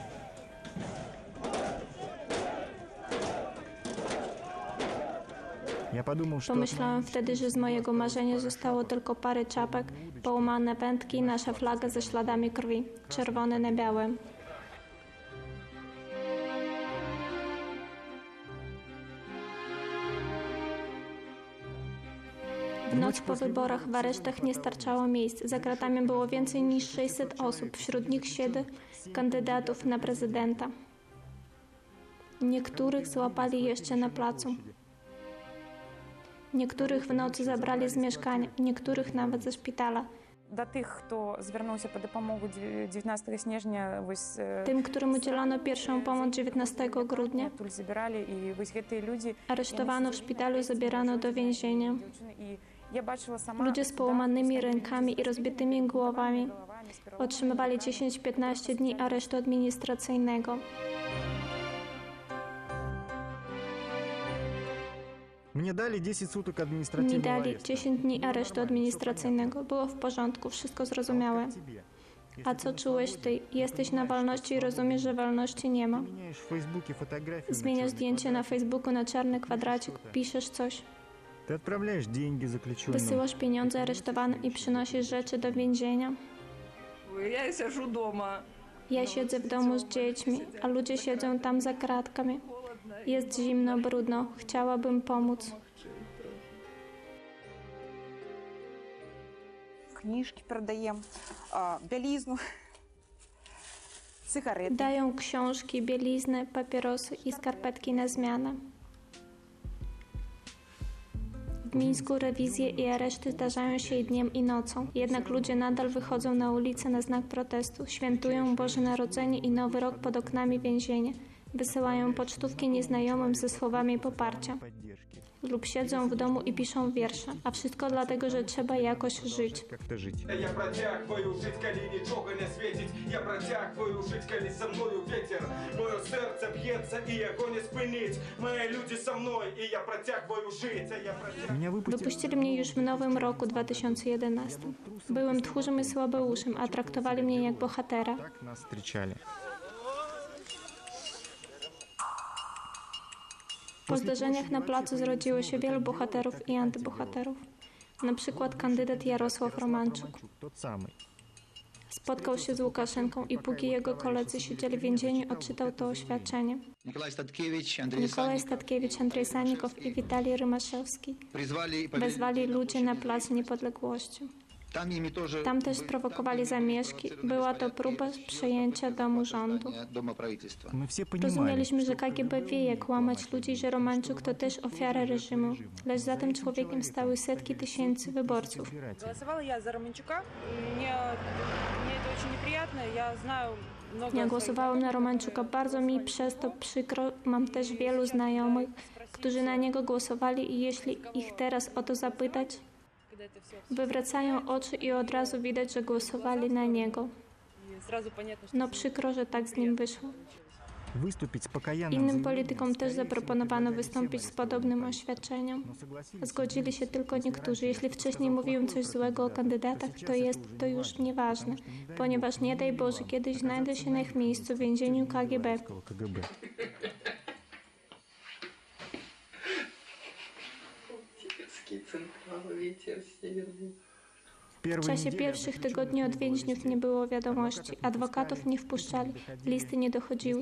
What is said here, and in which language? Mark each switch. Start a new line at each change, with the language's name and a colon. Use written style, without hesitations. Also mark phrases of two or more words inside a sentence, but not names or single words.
Russian: Я подумал, что
Polish: Pomyślałem wtedy, że z mojego marzenia zostało tylko parę czapek, połamane wędki i nasza flaga ze śladami krwi, czerwone na białym. W noc po wyborach w aresztach nie starczało miejsc. Za kratami było więcej niż 600 osób, wśród nich 7 kandydatów na prezydenta. Niektórych złapali jeszcze na placu. Niektórych w nocy zabrali z mieszkania, niektórych nawet ze szpitala.
Ukrainian: До тих, хто звернувся по допомогу 19 січня, ось
Polish: Tym, którym udzielono pierwszą pomoc 19 grudnia,
Ukrainian: тут забирали, і ось ті люди
Polish: aresztowano w szpitalu, zabierano do więzienia.
Ukrainian: і я бачила сама
Polish: Ludzie z połamanymi rękami i rozbitymi głowami otrzymywali 10-15 dni aresztu administracyjnego.
Russian: мне дали 10 суток
Polish: Mi
Russian: административного
Polish: dali
Russian: ареста.
Polish: 10 dni aresztu administracyjnego. Było w porządku, wszystko zrozumiałe.
Russian: Тебе.
Polish: A co czułeś ty? Jesteś na wolności i rozumiesz, że wolności nie ma.
Russian: Меняешь в Фейсбуке фотографию на
Polish: Zmieniasz
Russian: чёрный
Polish: zdjęcie
Russian: квадрат.
Polish: na Facebooku na czarny kwadracik, piszesz coś.
Russian: Ты отправляешь деньги заключенным.
Polish: Wysyłasz pieniądze aresztowanym i przynosisz rzeczy do więzienia.
Russian: Я сижу дома.
Polish: Ja siedzę w domu z dziećmi, a ludzie siedzą tam za kratkami. Jest zimno, brudno. Chciałabym pomóc.
Russian: Книжки продаем, белизну, сигареты.
Polish: Dają książki, bieliznę, papierosy i skarpetki na zmianę. W Mińsku rewizje i areszty zdarzają się i dniem i nocą. Jednak ludzie nadal wychodzą na ulicę na znak protestu. Świętują Boże Narodzenie i Nowy Rok pod oknami więzienia. Wysyłają pocztówki nieznajomym ze słowami poparcia. Lub siedzą w domu i piszą wiersze. A wszystko dlatego, że trzeba jakoś żyć.
Russian: Как-то жить. Я протягиваю жить,
Ukrainian: коли нічого не світить.
Russian: Я протягиваю жить,
Ukrainian: коли
Russian: со мною ветер.
Ukrainian: Моє серце б'ється і його не спинить. Мої люди со мною, і
Russian: я протягиваю жить. Меня выпустили...
Polish: Wypuścili mnie już w nowym roku 2011. Byłem tchórzem i słabeuszem, a traktowali mnie jak bohatera.
Russian: Так нас встречали.
Polish: Po zdarzeniach na placu zrodziło się wielu bohaterów i antybohaterów. Na przykład kandydat Jarosław Romanczuk.
Russian: Тот самый.
Polish: Spotkał się z Łukaszenką i póki jego koledzy siedzieli w więzieniu, odczytał to oświadczenie. Nikolaj Statkiewicz, Andrzej Sannikow i Witalij Rymaszewski wezwali ludzi na Plac Niepodległości. Tam też sprowokowali zamieszki. Była to próba przejęcia domu rządu.
Russian: Мы все понимали,
Polish: Rozumieliśmy, że KGB wie, jak łamać ludzi, że Romanczuk to też ofiara reżimu. Lecz za tym człowiekiem stały setki tysięcy wyborców.
Russian: Голосовала я за Романчука. Мне это очень неприятно. Я знаю много
Polish: Ja
Russian: своих
Polish: głosowałam na Romanczuka. Bardzo mi przez to przykro. Mam też wielu znajomych, którzy na niego głosowali i jeśli ich teraz o to zapytać,
Russian: когда это все
Polish: wywracają oczy i od razu widać, że głosowali na niego.
Russian: сразу понятно, что
Polish: No przykro, że tak z nim wyszło.
Russian: выступить с покаянным
Polish: Innym
Russian: заявлением,
Polish: politykom też
Russian: скорее
Polish: zaproponowano
Russian: всего,
Polish: wystąpić z podobnym oświadczeniem.
Russian: но согласились
Polish: Zgodzili się tylko niektórzy. Jeśli wcześniej mówiłem coś złego o kandydatach, to jest to już nieważne, ponieważ nie daj Boże, kiedyś znajdę się na ich miejscu w więzieniu KGB.
Russian: КГБ.
Polish: W czasie pierwszych tygodni od więźniów nie było wiadomości, adwokatów nie wpuszczali, listy nie dochodziły.